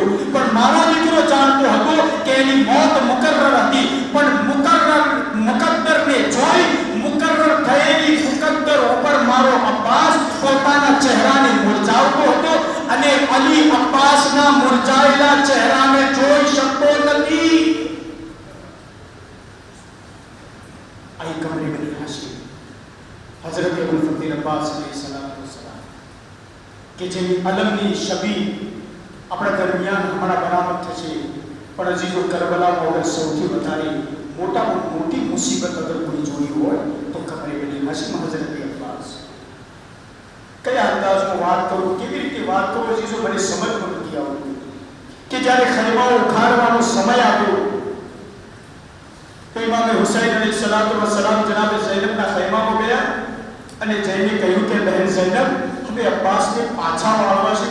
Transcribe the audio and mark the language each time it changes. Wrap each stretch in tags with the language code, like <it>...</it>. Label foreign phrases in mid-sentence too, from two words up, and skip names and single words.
<gu>પણ મારો દીકરો જાણતો હતો કે એની મોત મુકર્રર હતી, પણ મુકદ્દરને જોઈ મુકર્રર થયેલી મુકદ્દર ઉપર મારો અબ્બાસ પોતાના ચહેરાને મુરઝાવતો હતો અને અલી અબ્બાસના મુરઝાયેલા ચહેરાને જોઈ શકતો નથી.</gu> <ur>آئی قمر بنی ہاشم حضرت ابو الفضل عباس علیہ السلام</ur> <gu>કે જેની અલમની છબી આપણા દરમિયાન હમણાં બરામદ થશે. પણ હજી જો કરબલામાં વગર સૌથી વધારે મોટી મુસીબત અગર કોઈ જોઈ હોય તો કમરે બની હાશિમ હજરત અબ્બાસ. કયા અંદાજમાં વાત કરું, કેવી રીતે વાત કરું, હજી જો મને સમજમાં નથી આવતું કે જ્યારે ખૈમાઓ ઉખાડવાનો સમય આવ્યો તો ઇમામ હુસૈન અલૈહિસ્સલામ જનાબે ઝૈનબના ખૈમામાં ગયા અને જઈને કહ્યું કે બહેન ઝૈનબ, હવે અબ્બાસને પાછા વાળવા છે.</gu>